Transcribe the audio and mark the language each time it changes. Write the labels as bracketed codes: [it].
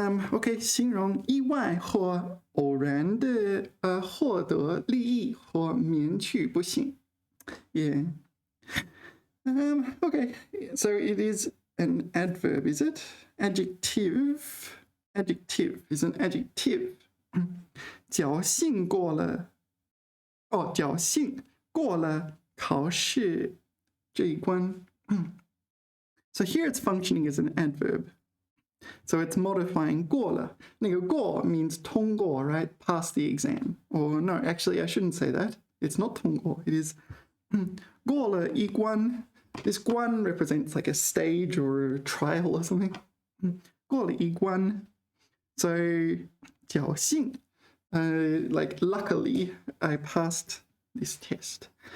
[zh] OK， 形容意外或偶然的获得利益或免去不幸。 [en] Yeah. Okay, so it is an adverb, is it? Adjective. Adjective is an adjective. [zh] 侥幸过了，侥幸过了考试这一关。 [en] So here it's functioning as an adverb. So it's modifying 过了。 [zh] 那个过 [en] means 通过, right? Pass the exam. Or no, actually I shouldn't say that. It's not 通过.It is [zh] 过了一关. [en] This 关 represents like a stage or a trial or something. [zh] 过了一关.So 侥幸. [en] Like luckily I passed this test.